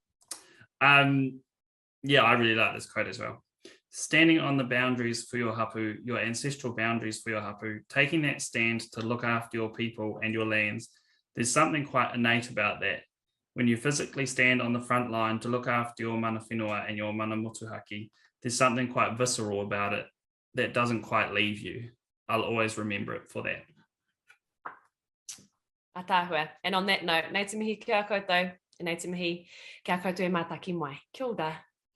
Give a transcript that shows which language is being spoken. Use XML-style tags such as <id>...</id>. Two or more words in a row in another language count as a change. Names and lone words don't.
<en>Yeah, I really like this quote as well. Standing on the boundaries for your hapū, your ancestral boundaries for your hapū, taking that stand to look after your people and your lands, there's something quite innate about that. When you physically stand on the front line to look after your</en> <mi>mana whenua</mi> <en>and your</en> <mi>mana motuhaki,</mi> <en>there's something quite visceral about it that doesn't quite leave you. I'll always remember it for that. Atahua. And on that note,</en> <mi>nei te mihi kia koutou, e nei te mihi kia koutou e mātaki mai. Kia ora.</mi>